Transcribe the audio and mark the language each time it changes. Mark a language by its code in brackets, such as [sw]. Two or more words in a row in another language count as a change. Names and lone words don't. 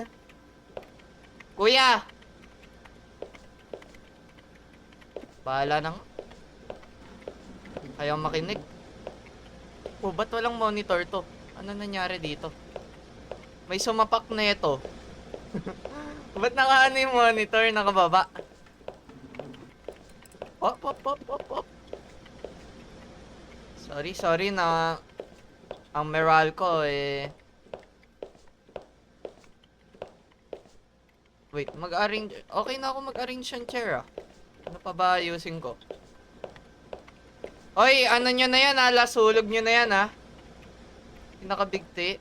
[tl] Kuya! Bahala na nga. Ayaw makinig. Oh, ba't walang monitor to? Ano nangyari dito? May sumapak na ito. Ba't nakaano yung monitor? Nakababa. Op, op, op, op, op. Sorry na ang Meralco eh. Wait, mag-arrange. Okay na ako mag-arrange ng chair, ah. Ano pa ba ayusin ko? Oy, ano nyo na yan, ah. Lasulog nyo na yan, ah. Pinaka-bigti.